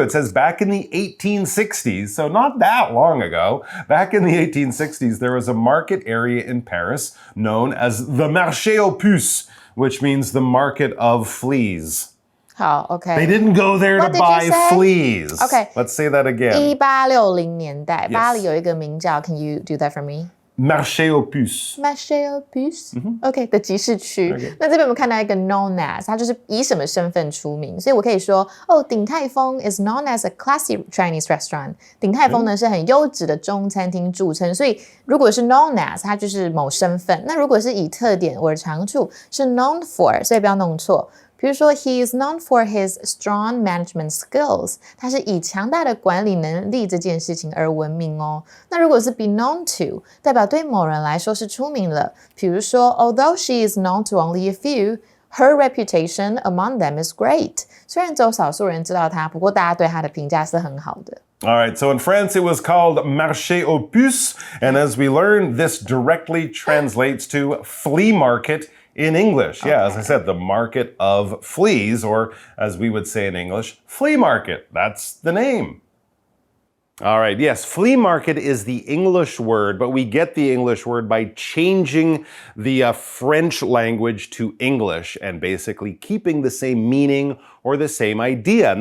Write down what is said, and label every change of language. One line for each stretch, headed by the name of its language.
English: It says back in the 1860s, so not that long ago, back in the 1860s, there was a market area in Paris known as the Marché aux puces, which means the market of fleas.
Chinese: 好 ，OK。
English: They didn't go there to buy fleas. Okay. Let's say that again.
Chinese: 1860年代，
English: Yes.
Chinese: 巴黎有一个名叫
English: ，Can you do that for me?
French: Marché aux puces.
Chinese: Marché aux puces，OK 的集市区。那这边我们看到一个 known as， 它就是以什么身份出名，所以我可以说，哦，鼎泰丰
English: is known as a classy Chinese restaurant。
Chinese: 鼎泰丰呢是很优质的中餐厅著称，所以如果是 known as， 它就是某身份。那如果是以特点或者长处，是 known for， 所以不要弄错。比如说
English: he is known for his strong management skills，
Chinese: 他是以强大的管理能力这件事情而闻名哦。那如果是 be known to， 代表对某人来说是出名了。比如说
English: although she is known to only a few, her reputation among them is great。
Chinese: 虽然只有少数人知道她，不过大家对她的评价是很好的。
English: All right, so in France, it was called Marché aux puces. And as we learned, this directly translates to flea market in English. Yeah, as I said, the market of fleas, or as we would say in English, flea market. That's the name. All right, yes, flea market is the English word, but we get the English word by changing the French language to English and basically keeping the same meaning or the same idea.